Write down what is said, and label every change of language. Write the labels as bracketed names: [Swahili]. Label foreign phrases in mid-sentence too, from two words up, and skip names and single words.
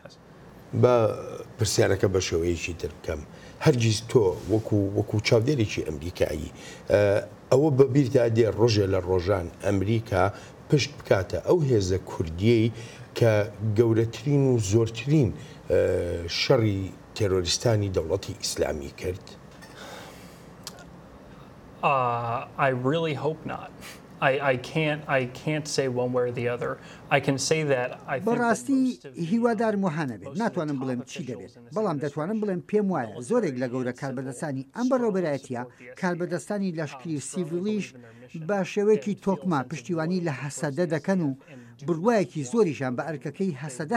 [Central Kurdish] بە پرسیارەکە بە شێوەیەکی تر بکەم هەرگیز تۆ وەکو چاودێرێکی ئەمریکایی ئەوە بەبیردا دێ ڕۆژێ لە ڕۆژان ئەمریکا پشت بکاتە ئەو هێزە کوردیەی کە گەورەترین و زۆرترین شەڕی تێرۆریستانی دەوڵەتی ئیسلامی کرد؟ [English] I really hope not. I can't say one way or the other. I can say that I think [Central Kurdish] بەڕاستی هیوادار وهانە بێت ناتوانم بڵێم چی دەبێت بەڵام دەتوانم بڵێم پێم وایە زۆرێک لە گەورە کاربەدەستانی ئەم بەڕێوەبەرایەتیە کاربەدەستانی لەشکری و سیڤیلیش بە شێوەیەکی تۆکما پشتیوانی لە هەسەدە دەکەن و بڕوایەکی زۆریشان بە ئەرکەکەی هەسەدە